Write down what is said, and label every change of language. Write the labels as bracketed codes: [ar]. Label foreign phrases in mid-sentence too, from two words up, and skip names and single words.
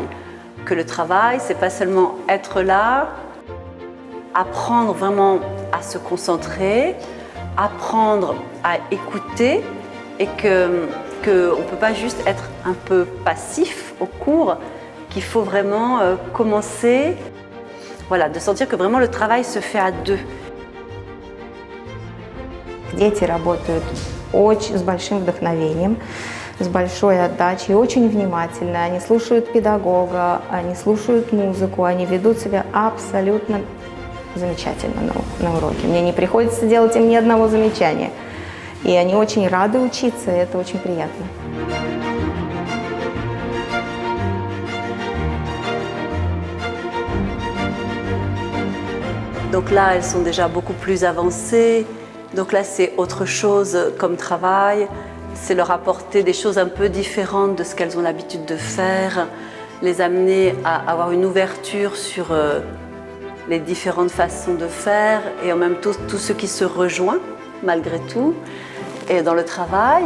[fr] Que le travail, c'est pas seulement être là, apprendre vraiment à se concentrer, apprendre à écouter et qu'on ne peut pas juste être un peu passif au cours, qu'il faut vraiment commencer, voilà, de sentir que vraiment le travail se fait à deux. [ru] Дети работают очень с большим вдохновением, с большой отдачей, очень внимательно. Они слушают педагога, они слушают музыку, они ведут себя абсолютно замечательно на уроке. Мне не приходится делать им ни одного замечания. И они очень рады учиться, и это очень приятно. [fr] Donc là, elles sont déjà beaucoup plus avancées. Donc là, c'est autre chose comme travail. C'est leur apporter des choses un peu différentes de ce qu'elles ont l'habitude de faire, les amener à avoir une ouverture sur les différentes façons de faire et en même temps tout ce qui se rejoint malgré tout et dans le travail.